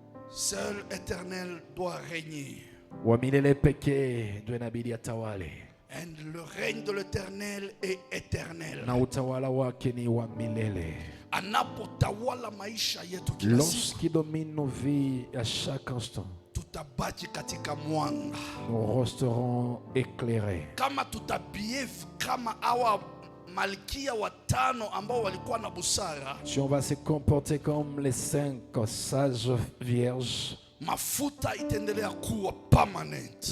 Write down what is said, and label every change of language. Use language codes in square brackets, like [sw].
[fr] Seul Éternel doit régner. [sw] Wa milele pekee ndio inabidi atawale, [fr] And le règne de l'Éternel est éternel. [sw] na utawala wake ni wa milele. Anapotawala maisha yetu kila siku, [fr] Lorsqu'il domine nos vies à chaque instant, [sw] tutabaki katika mwanga. [fr] nous resterons éclairés. [sw] Kama tutabehave kama hawa malkia watano ambao walikuwa na busara, [fr] Si on va se comporter comme les 5 sages vierges, [sw] mafuta itaendelea kuwa permanent.